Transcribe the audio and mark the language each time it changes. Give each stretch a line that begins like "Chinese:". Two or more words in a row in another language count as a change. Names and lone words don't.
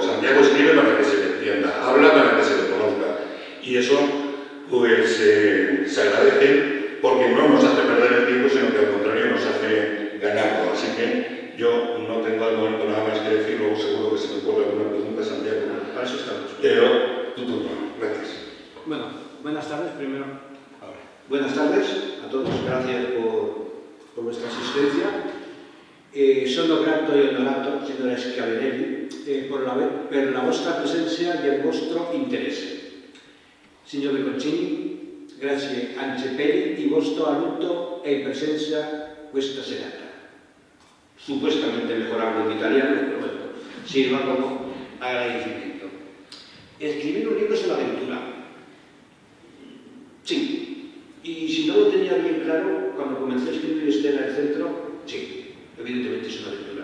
Spanish: Santiago escribe para que se le entienda, habla para que se le conozca, y eso pues se agradece, porque no nos hace perder el tiempo, sino que al contrario nos hace ganarlo. Así que yo no tengo al momento nada más que decir, luego seguro que se me ocurre alguna pregunta, Santiago. Para eso estamos. Pero tu turno. Gracias. Bueno, buenas tardes primero. Buenas tardes a todos, gracias por vuestra asistencia.
Italian: Sono grato e onorato, signora Schiavinelli, per la vostra presenza e il vostro interesse. Signor Concini, grazie anche per il vostro aiuto e presenza questa serata.
Spanish: Supuestamente mejorable en italiano, pero bueno, sirva como agradecimiento. Escribir un libro es una aventura. Sí. Y si no lo tenía bien claro, cuando comencé a escribir Estela del Centro, sí, evidentemente es una aventura.